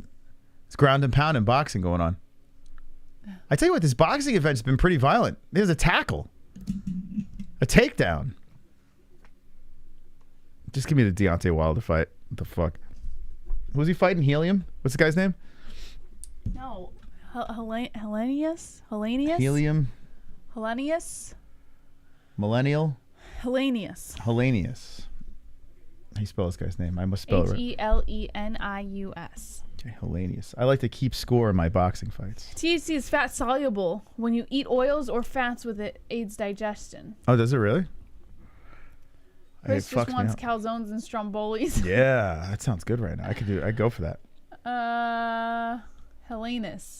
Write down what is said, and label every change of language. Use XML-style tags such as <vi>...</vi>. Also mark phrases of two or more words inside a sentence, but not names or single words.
<en>It's ground and pound and boxing going on. I tell you what, this boxing event's been pretty violent. There's a tackle, a takedown. Just give me the Deontay Wilder fight. What the fuck? Who's he fighting? Helium? What's the guy's name? No, Helenius. Helenius. Helium. Helenius. Millennial. Helenius. Helenius. How do you spell this guy's name? I must spell it right. Helenius. Okay, Helenius. I like to keep score in my boxing fights. THC is fat soluble. When you eat oils or fats with it, aids digestion. Oh, does it really? Chris It fucks just me wants up. calzones and strombolis. Yeah, that sounds good right now. I'd go for that. Helenius.</en>